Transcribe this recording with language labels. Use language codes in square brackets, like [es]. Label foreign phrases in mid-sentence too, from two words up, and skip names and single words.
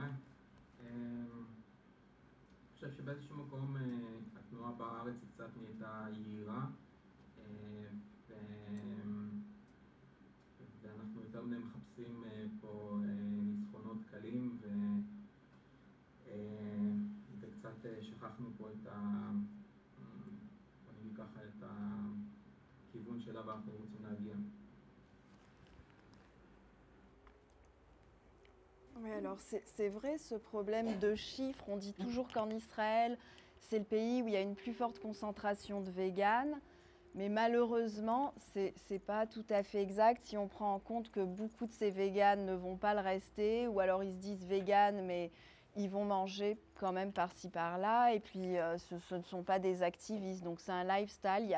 [he] אני חושב שבאיזשהו מקום התנועה בארץ היא קצת נהייתה יהירה, ואנחנו יותר מדי מחפשים פה ניצחונות קלים, וקצת שכחנו פה את את הכיוון שאליו אנחנו רוצים להגיע. [fr] Oui, alors c'est vrai ce problème de chiffres. On dit toujours qu'en Israël, c'est le pays où il y a une plus forte concentration de véganes. Mais malheureusement, ce n'est pas tout à fait exact si on prend en compte que beaucoup de ces véganes ne vont pas le rester, ou alors ils se disent véganes, mais ils vont manger quand même par-ci par-là, et puis ce ne sont pas des activistes, donc c'est un lifestyle.